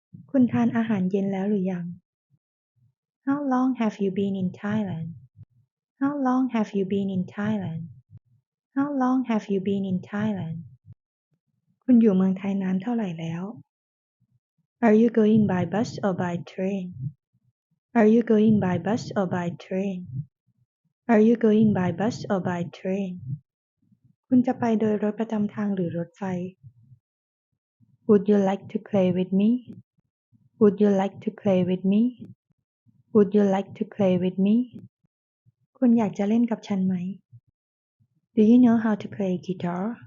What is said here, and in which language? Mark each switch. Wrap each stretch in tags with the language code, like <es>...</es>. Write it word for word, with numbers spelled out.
<th>คุณทานอาหารเย็นแล้วหรือยัง</th> <en>How long have you been in Thailand? How long have you been in Thailand? How long have you been in Thailand?</en> <th>คุณอยู่เมืองไทยนานเท่าไหร่แล้ว</th> <en>Are you going by bus or by train? Are you going by bus or by train? Are you going by bus or by train?</en> <th>คุณจะไปโดยรถประจำทางหรือรถไฟ</th> <en>Would you like to play with me? Would you like to play with me? Would you like to play with me?</en> <th>คุณอยากจะเล่นกับฉันไหม</th> <en>Do you know how to play guitar?</en>